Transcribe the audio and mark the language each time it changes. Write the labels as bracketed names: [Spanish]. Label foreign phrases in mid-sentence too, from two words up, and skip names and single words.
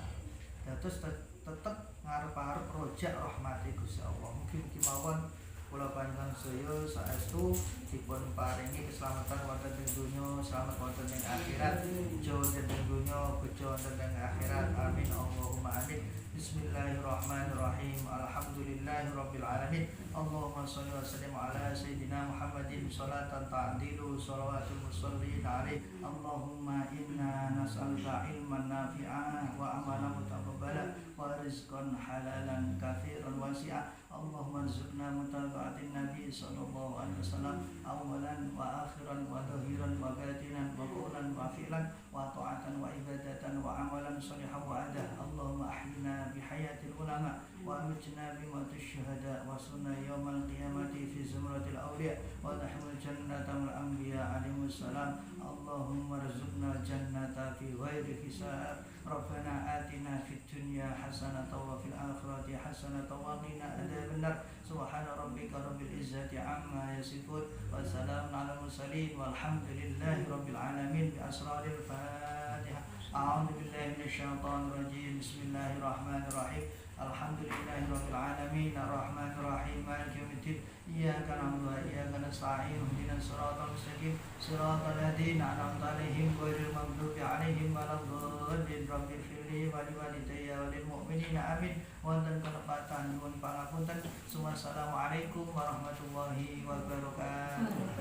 [Javanese] Dados tetep ngarep-arep [Arabic] رجاء رحمة [Javanese] Gusti Allah. Mugi-mugi mawon kula panjenengan sedaya saestu dipun paringi keselamatan wonten ing donya, selamat wonten ing akhirat, bejo wonten ing donya, bejo wonten ing akhirat. [Arabic] آمين اللهم آمين. بسم الله الرحمن الرحيم. الحمد لله رب العالمين. اللهم صل وسلم على سيدنا محمد صلاة تعدل صلوات المصلين عليه. اللهم إنا نسألك علما نافعا وعملا متقبلا ورزقا حلالا كثيرا واسعا. اللهم ارزقنا متابعة النبي صلى الله عليه وسلم أولا وآخرا وظاهرا وباطنا وقولا وفعلا وطاعة وعبادة وعملا صالحا وأدبا. اللهم أحينا بحياة العلماء وأمتنا بموت الشهداء واحشرنا يوم القيامة في زمرة الأولياء ونحمل الجنة الأنبياء عليهم السلام. اللهم ارزقنا الجنة في غير حساب. ربنا آتنا في الدنيا حسنة وفي الآخرة حسنة وقنا عذاب النار. سبحان ربك رب العزة عما يصفون وسلام على المرسلين والحمد لله رب العالمين. بأسرار الفاتحة. أعوذ بالله من الشيطان الرجيم. بسم الله الرحمن الرحيم. الحمد لله رب العالمين الرحمن الرحيم مالك يوم الدين. إياك نعبد وإياك نستعين اهدنا الصراط المستقيم صراط الذين أنعمت عليهم غير المغضوب عليهم ولا الضالين. رب اغفر لي ولوالدي وللمؤمنين آمين. [Javanese] Wonten kelepatan nyuwun pangapunten. [Arabic] والسلام عليكم ورحمة الله وبركاته.